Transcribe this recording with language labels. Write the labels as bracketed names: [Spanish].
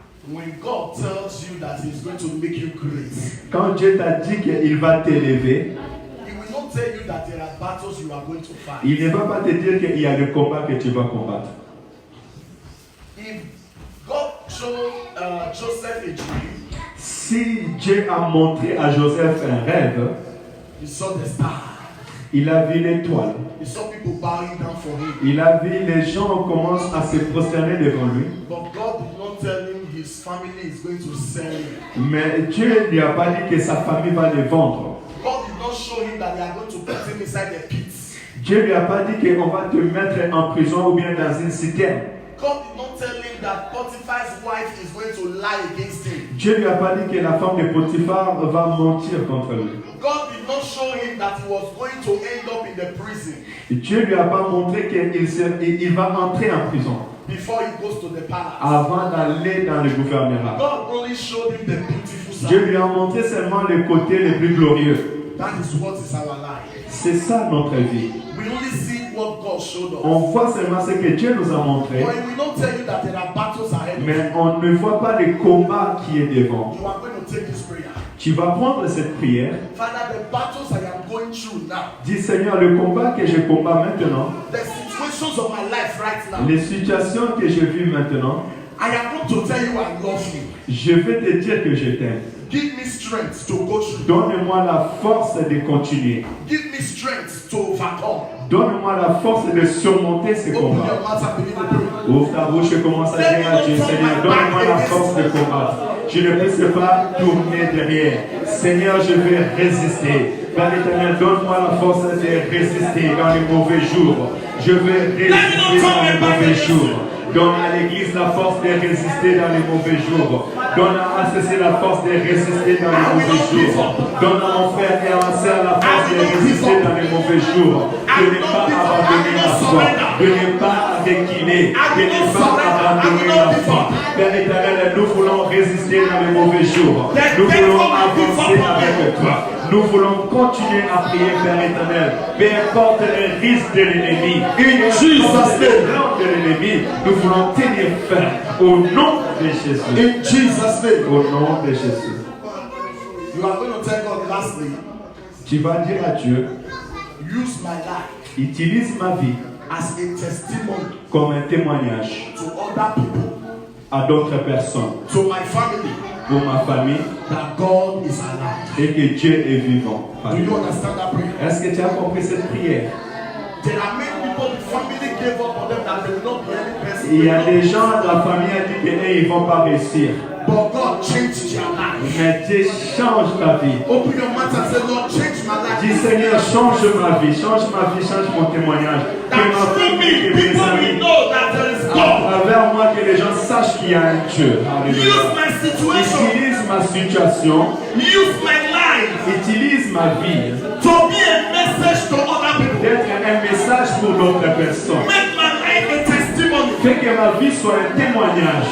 [English] When God tells you that He's going to make you great, [French] Quand Dieu t'a dit qu'il va t'élever, [English] He will not tell you that there are battles you are going to fight. [French] il ne va pas te dire qu'il y a le combat que tu vas combattre. [English] If God showed Joseph a dream, [French] Si Dieu a montré à Joseph un rêve, [English] he saw the star. [French] il a vu l'étoile. [English] He saw people bowing down for him. [French] Il a vu les gens commencent à se prosterner devant lui. [English] But God did not tell him his family is going to sell him. [French] Mais Dieu ne lui a pas dit que sa famille va le vendre. [English] God did not show him that they are going to put him inside the pit. [French] Dieu ne lui a pas dit qu'on va te mettre en prison ou bien dans une citerne. [English] God did not tell him that Potiphar's wife is going to lie against him. [French] Dieu ne lui a pas dit que la femme de Potiphar va mentir contre lui. [English] God did not show him that he was going to end up in the prison [French] Dieu ne lui a pas montré qu'il va entrer en prison [English] before he goes to the palace. [French] avant d'aller dans le gouvernorat. [English] God only showed him the beautiful [French] Dieu [English] side. [French] lui a montré seulement le côté le plus glorieux. [English] That is what is our life. [French] C'est ça notre vie. [English] We only see what God showed us. [French] On voit seulement ce que Dieu nous a montré, [English] But he will not tell you that there are battles ahead of you. [French] mais on ne voit pas le combat qui est devant. [English] You are going to take this prayer. [French] Tu vas prendre cette prière. [English] Father, the battles I am going through now, [French] Dis Seigneur, le combat que je combats maintenant, [English] the situations of my life right now, [French] les situations que je vis maintenant, [English] I am going to tell you I love you. [French] Je vais te dire que je t'aime. [English] Give me strength to go through. [French] Donne-moi la force de continuer. [English] Give me strength to overcome. [French] Donne-moi la force de surmonter ces [English] Open [French] combats. [English] your mouth and begin to pray. [French] Ouvre ta bouche et commence à dire à Dieu, Seigneur, donne-moi la force de combattre. Je ne puisse pas tourner derrière. Seigneur, je vais résister. Père éternel, donne-moi la force de résister dans les mauvais jours. Je vais résister dans les mauvais jours. Donne à l'église la force de résister dans les mauvais jours. Donne à ACC la force de résister dans les mauvais jours. Donne à mon frère et à ma soeur la force de résister dans les mauvais jours. De ne pas abandonner la foi. De ne pas décliner. De ne pas abandonner la foi. Père éternel, nous voulons résister dans les mauvais jours. Nous voulons avancer avec toi. Nous voulons continuer à prier, Père éternel. Peu importe les risques de l'ennemi, peu importe les plans de l'ennemi, nous voulons tenir ferme au nom de Jésus. [English] In Jesus' name. [French] Au nom de Jésus. [English] You are going to tell God lastly, [French] Tu vas dire à Dieu, [English] use my life [French] utilise ma vie [English] as a testimony [French] comme un témoignage [English] to other people, [French] à d'autres personnes, [English] to my family, [French] pour ma famille, [English] that God is alive. [French] et que Dieu est vivant. [English] Do you understand that prayer? [French] Est-ce que tu as compris cette prière? [English] There are many people, the family gave up on them that they will not be any person. [French] Il y a des gens, la famille a dit qu'ils ne vont pas réussir. [English] But God changed their life. [French] Mais Dieu change ta vie. [English] Open your mouth and say, Lord, change my life. [French] Dis Seigneur, change ma vie, change mon témoignage. Que [English] That [French] ma [English] through [French] me, que mes [English] people will [French] amis, [English] know that there is [French] à [English] God. [French] travers moi, que les gens sachent qu'il y a un Dieu. Alléluia. [English] Use my situation. [French] Utilise ma situation, [English] Use my life [French] utilise ma vie, [English] to be a message to other people. [French] d'être un message pour d'autres personnes. [English] Make my life a testimony. [French] Fais que ma vie soit un témoignage.